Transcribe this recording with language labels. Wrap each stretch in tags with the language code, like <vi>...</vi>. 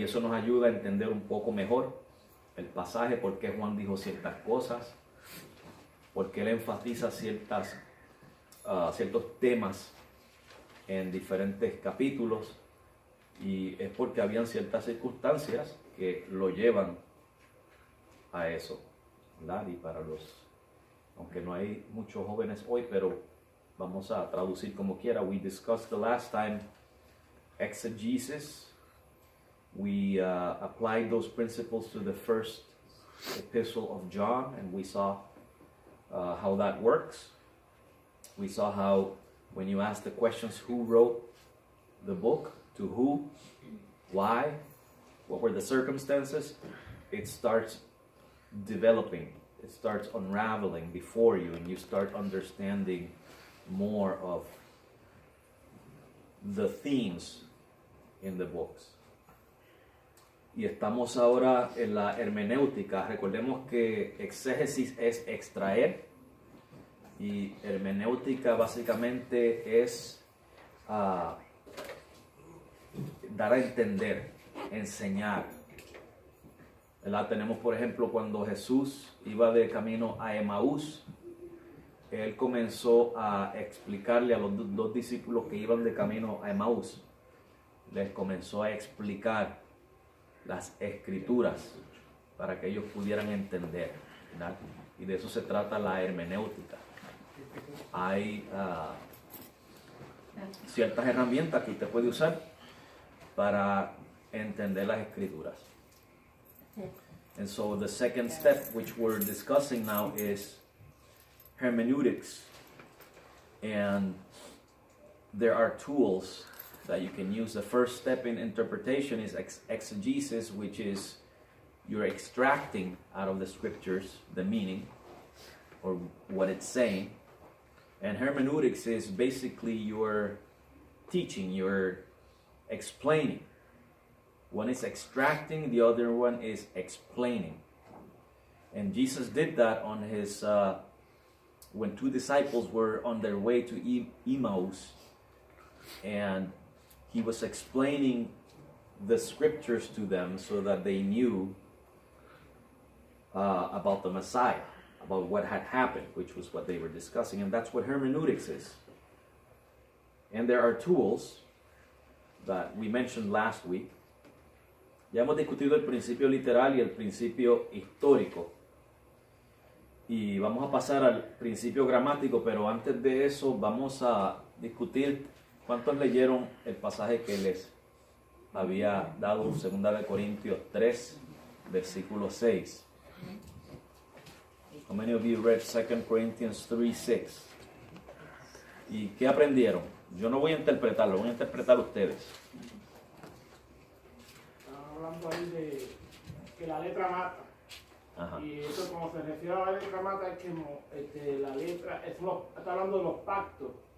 <es>Y eso nos ayuda a entender un poco mejor el pasaje, por qué Juan dijo ciertas cosas, por qué él enfatiza ciertos temas en diferentes capítulos, y es porque habían ciertas circunstancias que lo llevan a eso, ¿verdad? Y aunque no hay muchos jóvenes hoy, pero vamos a traducir como quiera.</es> <en>We discussed the last time exegesis. We applied those principles to the first epistle of John, and we saw how that works. We saw how when you ask the questions, who wrote the book, to who, why, what were the circumstances, it starts developing, it starts unraveling before you, and you start understanding more of the themes in the books.</en> <es>Y estamos ahora en la hermenéutica. Recordemos que exégesis es extraer, y hermenéutica básicamente es dar a entender, enseñar, ¿verdad? Tenemos, por ejemplo, cuando Jesús iba de camino a Emaús, él comenzó a explicarle a los dos discípulos que iban de camino a Emaús, les comenzó a explicar las escrituras para que ellos pudieran entender, ¿verdad? Y de eso se trata la hermenéutica. Hay ciertas herramientas que usted puede usar para entender las escrituras.</es> <en>And so the second step, which we're discussing now, is hermeneutics. And there are tools that you can use. The first step in interpretation is exegesis, which is you're extracting out of the scriptures the meaning or what it's saying. And hermeneutics is basically your teaching, your explaining. One is extracting, the other one is explaining. And Jesus did that on his when two disciples were on their way to Emmaus, and he was explaining the scriptures to them so that they knew about the Messiah, about what had happened, which was what they were discussing, and that's what hermeneutics is. And there are tools that we mentioned last week.</en> <es>Ya hemos discutido el principio literal y el principio histórico. Y vamos a pasar al principio gramático, pero antes de eso vamos a discutir cuántos leyeron el pasaje que les había dado, 2 Corintios 3, versículo 6.</es> <en>How many of you read 2 Corinthians 3:6?</en> <es>¿Y qué aprendieron? Yo no voy a interpretarlo, voy a interpretar ustedes. Estamos hablando ahí de que la letra mata. Ajá. Y eso, como se refiere a la letra mata, es que la letra, está hablando de los pactos.</es>